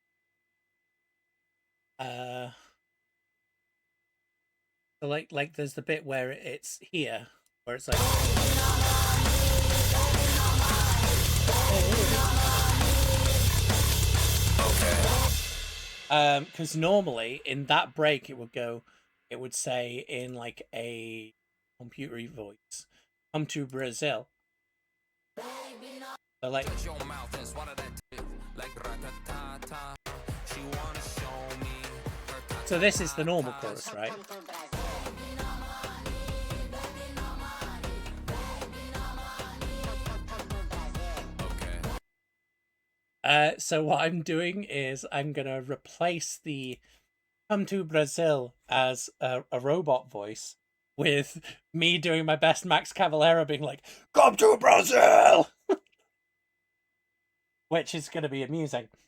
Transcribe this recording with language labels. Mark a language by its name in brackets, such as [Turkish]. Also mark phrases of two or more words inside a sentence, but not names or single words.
[English] so like there's the bit where it's here, where it's like, because normally in that break it would say in like a computery voice, "Come to Brazil." So like, Shut your mouth and swallow that tip like rat-a-ta-ta. She wanna show me her ta-ta-ta. so this is the normal chorus, right? So what I'm doing is I'm gonna replace the "Come to Brazil" as a robot voice with me doing my best Max Cavalera being like, "Come to Brazil," which is gonna be amusing.